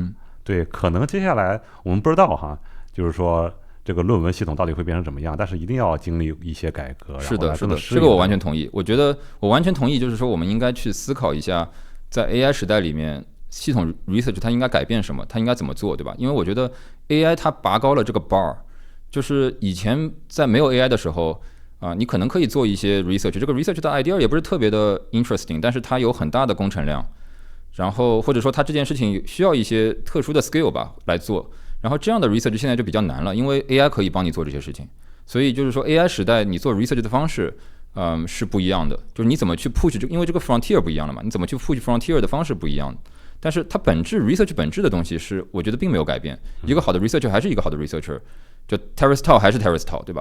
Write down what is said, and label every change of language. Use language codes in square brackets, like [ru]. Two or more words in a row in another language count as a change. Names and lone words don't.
[zh] 對，可能接下來我們不知道哈，就是說這個論文系統到底會變成怎麼樣，但是一定要經歷一些改革。是的，是的，這個我完全同意。我覺得我完全同意，就是說我們應該去思考一下，在 AI 時代裡面，系統 research 它應該改變什麼，它應該怎麼做，對吧？因為我覺得 AI 它拔高了這個 bar，就是以前在沒有 AI 的時候， 你可能可以做一些 research， 這個 research 的 idea 也不是特別的 interesting， 但是它有很大的工程量，然後或者說它這件事情需要一些特殊的 skill 吧來做，然后這樣的 research 現在就比較難了，因為 AI 可以幫你做這些事情，所以就是說 AI 時代你做 research 的方式是不一樣的，就是你怎麼去 push 因為這個 frontier 不一樣了嘛，你怎麼去 [en] push frontier [zh] 的方式不一樣，但是它research 本質的東西是我覺得並沒有改變，一個好的 researcher 還是一個好的 researcher， 就 Terence Tao 還是 Terence Tao， 對吧？